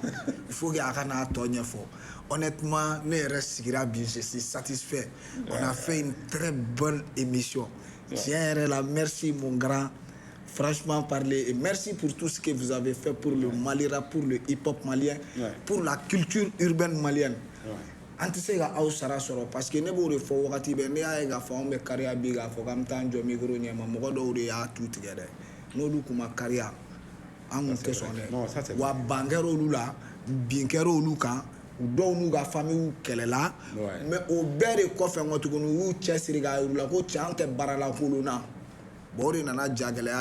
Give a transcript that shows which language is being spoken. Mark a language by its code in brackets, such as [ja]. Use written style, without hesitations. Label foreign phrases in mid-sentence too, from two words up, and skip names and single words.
[fr] Il faut qu'il y ait un tonne fort. Honnêtement, je suis satisfait. On a fait une très bonne émission. Tiens, là, merci mon grand. Franchement parler, et merci pour tout ce que vous avez fait pour le Mali rap, pour le hip-hop malien, pour la culture urbaine malienne. [bm] Antisega au sara soro [fr] parce que [bm] ne b'o fo wakati be ne y'a ye k'a fɔ anw bɛ kariya bi k'a fɔ k'an bɛ taa an jɔ micro ɲɛma mɔgɔ dɔw de y'a tu tigɛ dɛ n'olu kun ma kariya an kun tɛ sɔn dɛ wa ban kɛra olu la bin kɛra olu kan u dɔw n'u ka famille kɛlɛla mais o bɛɛ de kɔfɛ n ko tuguni u y'u cɛsiri k'a yir'u la ko cɛ an tɛ baara la k'olu na bon o de nana jagɛlɛya